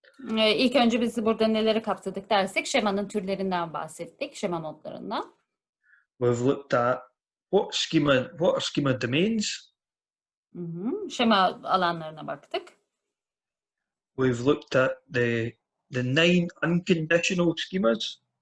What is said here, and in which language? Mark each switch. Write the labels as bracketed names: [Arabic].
[Turkish] İlk önce biz burada neleri kapsadık dersek şemanın türlerinden bahsettik, şema modlarından. [English] We've looked at what are schema domains. [Turkish] Şema alanlarına baktık. [English] We've looked at the 9 unconditional schemas.